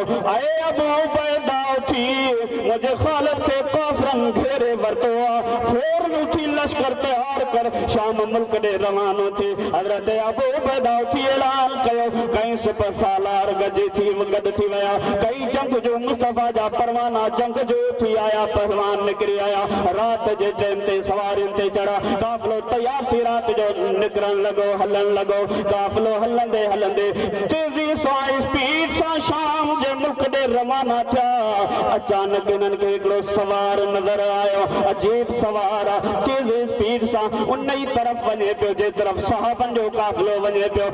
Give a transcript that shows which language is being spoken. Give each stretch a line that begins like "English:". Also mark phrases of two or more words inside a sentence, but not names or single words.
Sindhi: आए अबू उबैदा उथी, मुंहिंजे खालिद खे काफ़िरनि घेरे वरितो आहे। फौरन उथी लश्कर तैयार कर शाम मुल्क ॾे रवानो थी। हज़रत अबू उबैदा उथी ऐलान कयो, कई सिपह सालार गॾु थी विया। कई जंग जो मुस्तफ़ा जा परवाना जंग जो थी आया, पहलवान निकिरी आया। रात जे चैन ते सवारियुनि ते चढ़ा। काफ़िलो तैयार थी रात जो निकिरण लॻो, हलण लॻो। काफ़िलो हलंदे हलंदे तेज़ी सां स्पीड सां शाम जे मुल्क ॾे रवाना थिया। अचानक इन्हनि खे हिकिड़ो सवार नज़र आयो, अजीब सवार आहे। तेज़ स्पीड सां उन ई तरफ़ वञे पियो जे तरफ़ सहाबनि जो काफ़िलो वञे पियो।